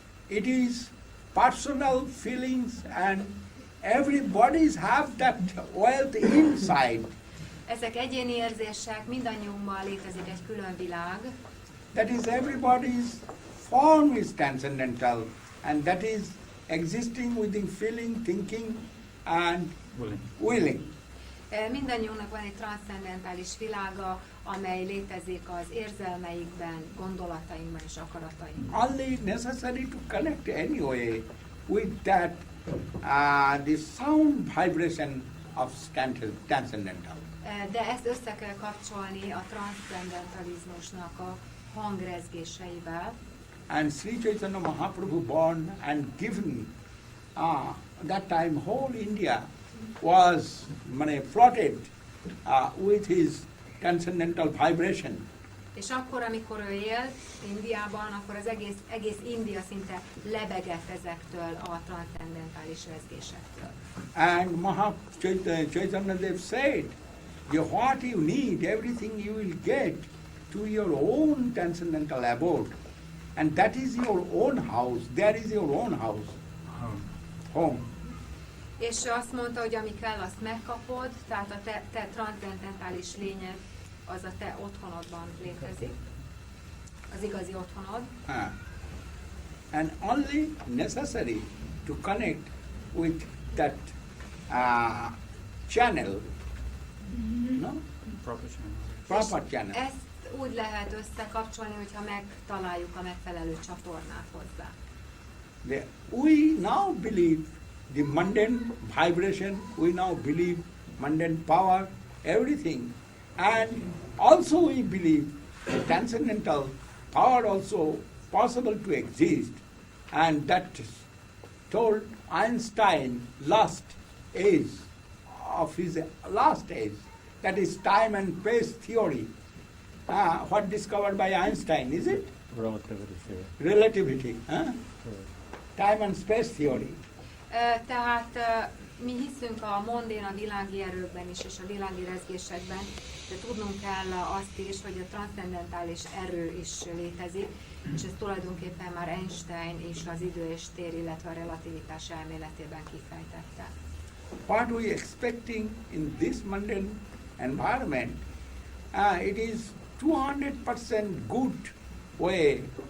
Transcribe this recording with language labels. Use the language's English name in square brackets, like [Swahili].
[English] It is personal feelings and everybody's have that wealth inside. [Hungarian] Ezek egyéni érzések, mindannyiunkban létezik egy külön világ. [English] That is everybody's form is transcendental and that is existing within feeling, thinking and willing. [Hungarian] Mindannyiunknak van egy transzcendentális világa, amely létezik az érzelmeikben, gondolatainkban és akaratainkban. [English] Only necessary to connect anyway with that the sound vibration of transcendental. [Hungarian] De ezt össze kell kapcsolni a transzcendentalizmusnak a hangrezgéseivel. [English] And Sri Chaitanya Mahaprabhu born and given, that time whole India was flooded with his transcendental vibration. [Hungarian] És akkor, amikor ő élt Indiában, akkor az egész India szinte lebegett ezektől a transzcendentális rezgésektől. [English] And Chaitanya Dev said, what you need, everything you will get to your own transcendental abode. And that is your own house, there is your own house, home. [Hungarian] És azt mondta, hogy ami kell, azt megkapod, tehát a te transzcendentális lényed, az a te otthonodban létezik, az igazi otthonod. [English] And only necessary to connect with that channel, no? Proper channel. [Hungarian] Ezt úgy lehet összekapcsolni, hogyha megtaláljuk a megfelelő csatornát hozzá. [English] We now believe the mundane vibration, we now believe mundane power, everything. And also we believe the transcendental power also possible to exist. And that told Einstein last age of his last age, that is time and space theory. What discovered by Einstein, is it? Relativity. Time and space theory. [Hungarian] Tehát mi hiszünk a mondén, a világi erőkben is, és a világi rezgésekben, de tudnunk kell azt is, hogy a transzcendentális erő is létezik, és ez tulajdonképpen már Einstein is az idő és tér, illetve a relativitás elméletében kifejtette. [English] What we expecting in this mundane environment, it is 200% good way.